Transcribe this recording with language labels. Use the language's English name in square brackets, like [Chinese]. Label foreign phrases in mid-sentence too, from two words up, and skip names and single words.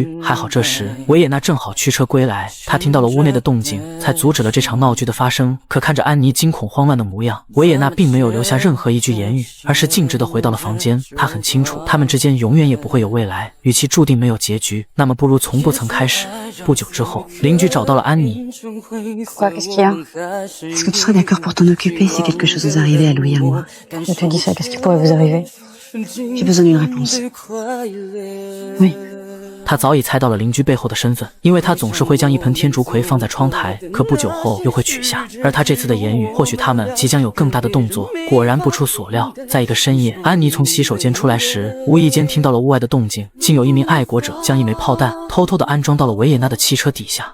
[Chinese] 还好这时维也纳正好驱车归来，他听到了屋内的动静，才阻止了这场闹剧的发生。可看着安妮惊恐慌乱的模样，维也纳并没有留下任何一句言语，而是径直地回到了房间。他很清楚他们之间永远也不会有未来，与其注定没有结局，那么不如从不曾开始。不久之后，邻居找到了安妮。 [French] Quoi, qu'est-ce qu'il y a? Est-ce que tu serais d'accord pour t'en occuper si quelque chose nous arrivait à Louis et à moi? Je te dis ça, qu'est-ce qui pourrait vous arriver? J'ai besoin d'une réponse. Oui. [Chinese] 他早已猜到了邻居背后的身份，因为他总是会将一盆天竺葵放在窗台，可不久后又会取下。而他这次的言语，或许他们即将有更大的动作。果然不出所料，在一个深夜，安妮从洗手间出来时，无意间听到了屋外的动静，竟有一名爱国者将一枚炮弹偷偷地安装到了维也纳的汽车底下。